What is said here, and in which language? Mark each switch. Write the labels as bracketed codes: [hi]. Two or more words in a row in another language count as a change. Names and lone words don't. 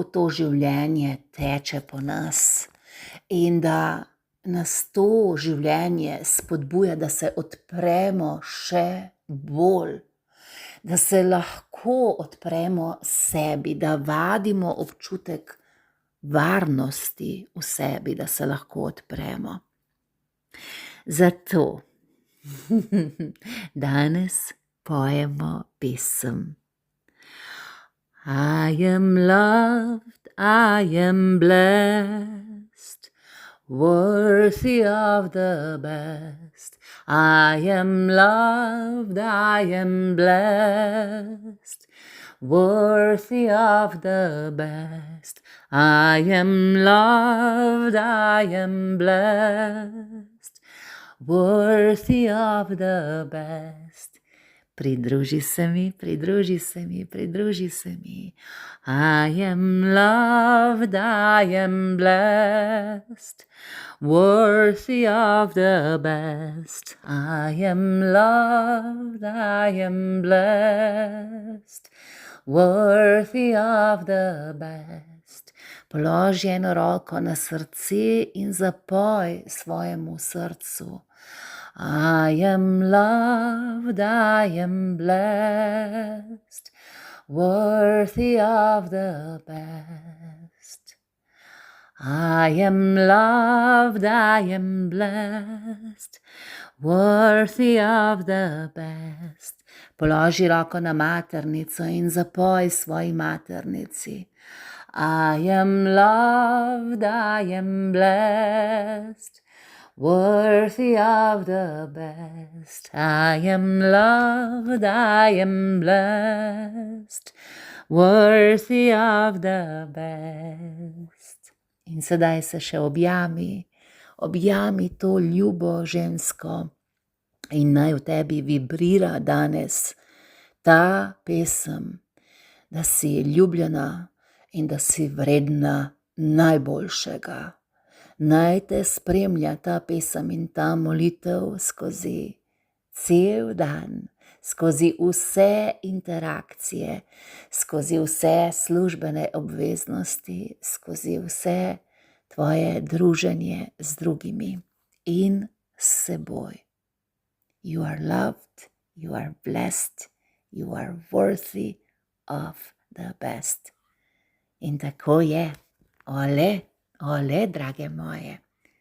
[sl] to življenje teče po nas in da nas to življenje spodbuja, da se odpremo še bolj, da se lahko odpremo sebi, da vadimo občutek varnosti v sebi, da se lahko odpremo. Zato danes pojemo pesem. [en] I am loved, I am blessed, worthy of the best. I am loved, I am blessed, worthy of the best. I am loved, I am blessed, worthy of the best. [sl] Pridruži se mi. [en] I am loved, I am blessed, worthy of the best. I am loved, I am blessed, worthy of the best. [sl] Položi eno roko na srce in zapoj svojemu srcu. [en] I am loved, I am blessed, worthy of the best. I am loved, I am blessed, worthy of the best. [sl] Položi roko na maternico in zapoj svoji maternici. [en] I am loved, I am blessed, worthy of the best. I am loved, I am blessed, worthy of the best. [sl] In sedaj se še objami to ljubo žensko in naj v tebi vibrira danes ta pesem, da si ljubljena in da si vredna najboljšega. Naj te spremlja ta pesem in ta molitev skozi cel dan, skozi vse interakcije, skozi vse službene obveznosti, skozi vse tvoje druženje z drugimi in s seboj. [en] You are loved, you are blessed, you are worthy of the best. [sl] In tako je. Ole, drage moje.